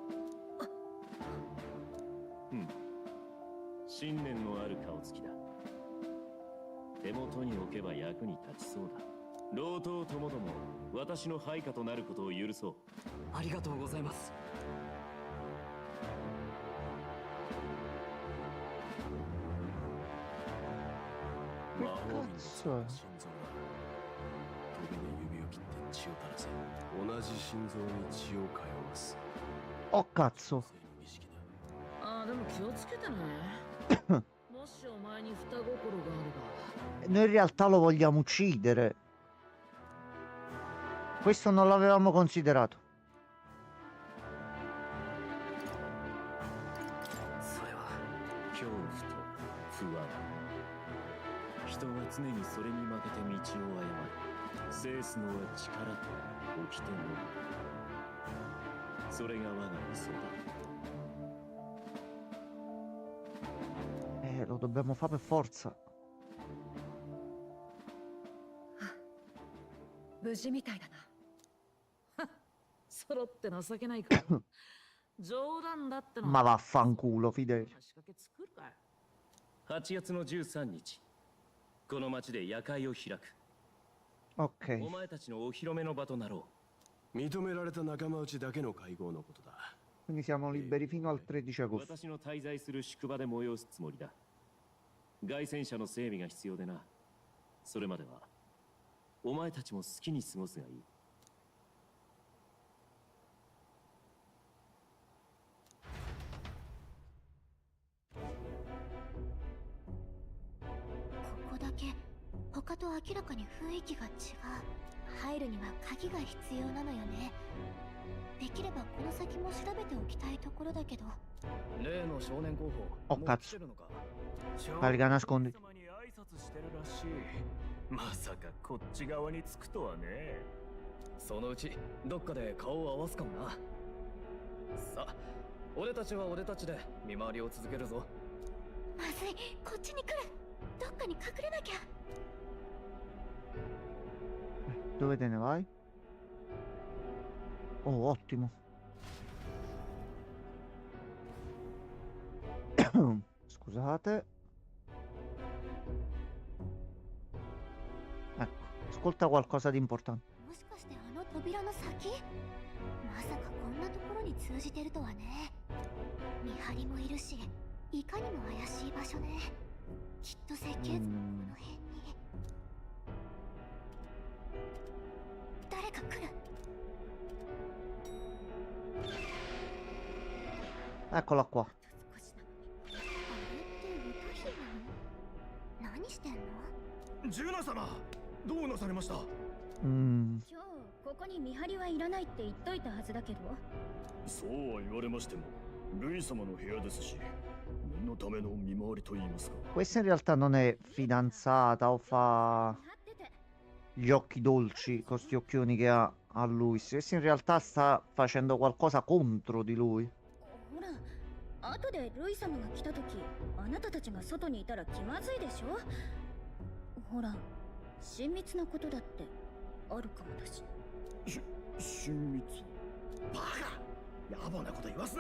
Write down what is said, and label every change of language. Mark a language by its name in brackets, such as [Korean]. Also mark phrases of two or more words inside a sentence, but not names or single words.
[Japanese] め信念のある顔つきだ手元に置けば役に立ちそうだ老頭ともども私の配下となることを許そうありがとうございます魔法瓶の [Italian] cazzo è? [Japanese] 心臓だトゲで指を切って血を垂らせ同じ心臓に血を通わす [Italian] Oh cazzo. [Japanese] 生の儀式だああでも気をつけてねもしお前に双心があれば [Italian] Noi in realtà lo vogliamo uccidere. Questo non l'avevamo considerato. [Japanese] それは恐怖と不安人は常にそれに負けて道を誤る。制すのは力と掟のみ。それが我が理想だ。 [Italian] Lo dobbiamo fare per forza. [Japanese] 無事みたいだな。揃って情けないか。冗談だっての。 [Italian] Ma vaffanculo, Fidel. [Japanese] 仕掛け作るかい。 8月の13日、この町で夜会を開く。 [Italian] Ok. [Japanese] お前たちのお披露目の場となろ認められた仲間内だけの会合のことだ。 [Italian] Quindi siamo liberi fino al 13 [Japanese] う。 [Italian] agosto. [Japanese] 私の滞在する宿場で催すつもりだ。凱旋者の整備が必要でな。それまではお前たちも好きに過ごすがいい。ここだけ他と明らかに雰囲気が違う。入るには鍵が必要なのよね。できればこの先も調べておきたいところだけど。例の少年候お補、かつもう来てるのか。 [Italian] Pari che nascondi. [Japanese] 様に挨拶してるらしい。まさかこっち側につくとはね。そのうちどっかで顔を合わすかもな。さあ、俺たちは俺たちで見回りを続けるぞ。まずい、こっちに来る。どっかに隠れなきゃ。 [Italian] Dove te ne vai? Oh, ottimo. Scusate. Ecco, ascolta qualcosa di importante. [Japanese] もしかしてあの扉の先？まさかこんなところに通じてるとはね。見張りもいるし、いかにも怪しい場所ね。きっと設計図もこの辺に。誰か来る。 [Italian] Eccola qua. [Japanese] 少しなのに。あれって歌姫なの？何してんの？ジュナ様、どうなされました？ Mm, 今日ここに見張りはいらないって言っといたはずだけど。そうは言われましても、ルイ様の部屋ですし、念のための見回りと言いますか。 [Italian] questa in realtà non è fidanzata o fa [Japanese] 立ってて。 [Italian] gli occhi dolci con sti occhioni che ha a Luis. Questa in realtà sta facendo qualcosa contro di lui. [Japanese] ほら、後でルイ様が来た時、あなたたちが外にいたら気まずいでしょ。ほら、親密なことだってあるかもだし。親密。バカ！野暮なこと言わすな。